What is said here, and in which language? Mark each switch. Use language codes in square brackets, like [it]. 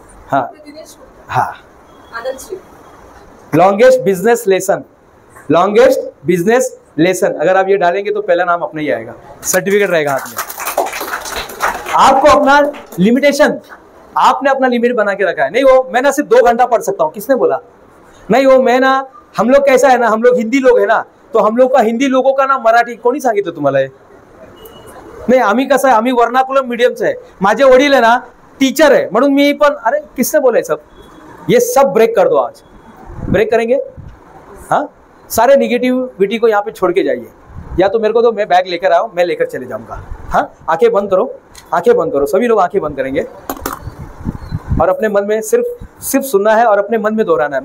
[hi] हाँ हाँ, longest business lesson, longest business lesson, अगर आप ये डालेंगे तो पहला नाम अपना ही आएगा, सर्टिफिकेट रहेगा हाथ में। आपको अपना लिमिटेशन, आपने अपना लिमिट बना के रखा है। नहीं वो मैं ना सिर्फ 2 घंटा पढ़ सकता हूँ, किसने बोला? नहीं वो मैं ना, हम लोग कैसा है ना, हम लोग हिंदी लोग है ना, तो हम लोग का हिंदी लोगों का ना मराठी [mr] कोणी सांगितलं तुम्हाला हे? नाही आम्ही कसं आहे, आम्ही वर्नाकुलम मीडियमचं आहे। माझे वडील आहे ना टीचर आहे, म्हणून मी पण, [hi] अरे किसने बोला सब? ये सब ब्रेक कर दो, आज ब्रेक करेंगे। हाँ, सारे निगेटिविटी को यहाँ पे छोड़ के जाइए, या तो मेरे को तो मैं बैग लेकर आओ, मैं लेकर चले जाऊंगा। हाँ, आंखें बंद करो, आंखें बंद करो, सभी लोग आंखें बंद करेंगे और अपने मन में सिर्फ सुनना है और अपने मन में दोहराना है।